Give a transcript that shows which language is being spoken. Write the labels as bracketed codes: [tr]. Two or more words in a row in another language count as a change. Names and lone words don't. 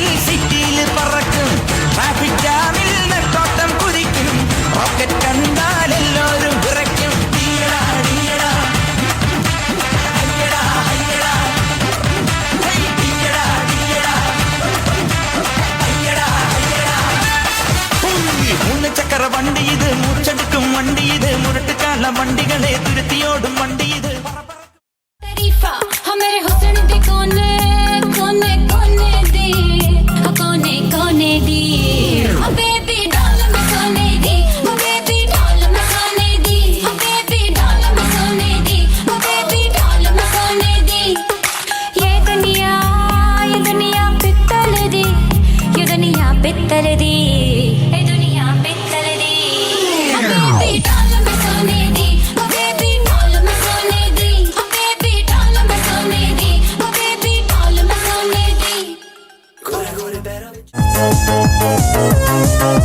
[ml] സിറ്റിയിൽ പറക്കും ട്രാഫിക് ജാമിൽ നെട്ടോട്ടം കുതിക്കും റോക്കറ്റ് കണ്ടാൽ എല്ലാവരും വിറയ്ക്കും തീയടാ തീയടാ അയ്യടാ അയ്യടാ ഹേയ് തീയടാ തീയടാ അയ്യടാ അയ്യടാ മൂന്ന് ചക്ര വണ്ടി ഇത് മൂർച്ചെടുക്കും വണ്ടി ഇത് മുരട്ടുകാല വണ്ടികളെ തുരുത്തിയോടും വണ്ടി ഇത് [pa] ਤਾਰੀਫਾ ਹਮਾਰੇ ਹੁਸਨ ਦੀ ਕੋਨੇ ਕੋਨੇ ਕੋਨੇ ਦੀ ਕੋਨੇ ਕੋਨੇ ਦੀ ਓ [en] baby doll [pa] ਮੈਂ ਸੋਨੇ ਦੀ ਓ [en] baby doll [pa] ਮੈਂ ਸੋਨੇ ਦੀ ਓ [en] baby doll [pa] ਮੈਂ ਸੋਨੇ ਦੀ ਓ [en] baby doll [pa] ਮੈਂ ਸੋਨੇ ਦੀ ਯੇ ਦੁਨੀਆ ਪਿੱਤਲ ਦੀ ਯੇ ਦੁਨੀਆ ਪਿੱਤਲ ਦੀ ਯੇ ਦੁਨੀਆ ਪਿੱਤਲ ਦੀ ਓ [en] baby doll [pa] ਮੈਂ ਸੋਨੇ ਦੀ ਓ [en] baby doll [pa] ਮੈਂ ਸੋਨੇ ਦੀ ਓ [en] baby doll [pa] ਮੈਂ ਸੋਨੇ ਦੀ ਓ [en] baby doll [pa] ਮੈਂ ਸੋਨੇ ਦੀ